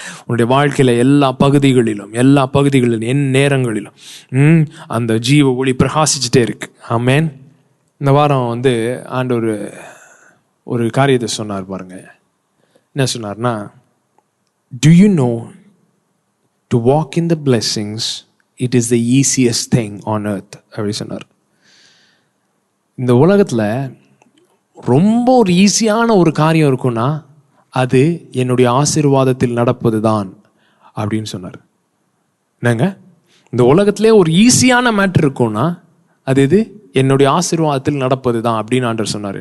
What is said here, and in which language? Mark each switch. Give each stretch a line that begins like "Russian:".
Tamil: உன்னுடைய வாழ்க்கையில் எல்லா பகுதிகளிலும் என் நேரங்களிலும் அந்த ஜீவ ஒளி பிரகாசிச்சுட்டே இருக்கு. ஆமென். இந்த வாரம் வந்து ஆண்டவர் ஒரு காரியத்தை சொன்னார் பாருங்க. என்ன சொன்னார்னா,
English: do you know to walk in the blessings, it is the easiest thing on earth.
Tamil: அப்படி சொன்னார். இந்த உலகத்தில் ரொம்ப ஒரு ஈஸியான ஒரு காரியம் இருக்குன்னா அது என்னுடைய ஆசீர்வாதத்தில் நடப்பது தான் அப்படின்னு சொன்னார். என்னங்க, இந்த உலகத்திலே ஒரு ஈஸியான மேட்டர் இருக்குன்னா அது இது என்னுடைய ஆசீர்வாதத்தில் நடப்பது தான் அப்படின்னு ஆண்டவர் சொன்னார்.